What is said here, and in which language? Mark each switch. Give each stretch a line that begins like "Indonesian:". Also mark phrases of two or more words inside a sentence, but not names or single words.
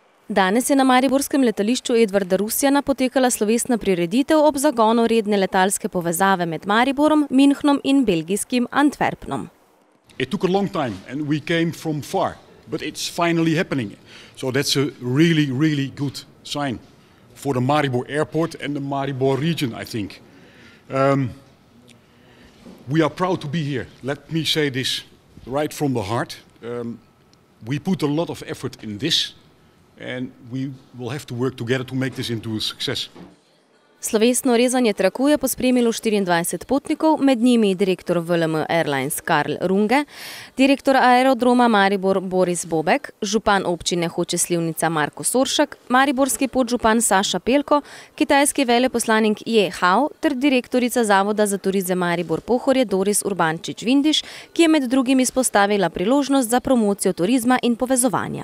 Slovenian: Danes je na mariborskem letališču Edvarda Rusjana potekala slovesna prireditev ob zagonu redne letalske povezave med Mariborom, Münchnom in belgijskim Antwerpnom.
English: It took a long time and we came from far, but it's finally happening. So that's a really good sign for the Maribor airport and the Maribor region, I think. We are proud to be here. Let me say this right from the heart. We put a lot of effort in this. And we will have to work together to make this into a success.
Slovenian: Slovesno rezanje traku je pospremilo 24 potnikov, med njimi direktor VLM Airlines Karl Runge, direktor aerodroma Maribor Boris Bobek, župan občine Hoče Slivnica Marko Soršak, mariborski podžupan Saša Pelko, kitajski veleposlanik Je Hao ter direktorica Zavoda za turizem Maribor Pohorje Doris Urbančič-Vindiš, ki je med drugim izpostavila priložnost za promocijo turizma in povezovanja.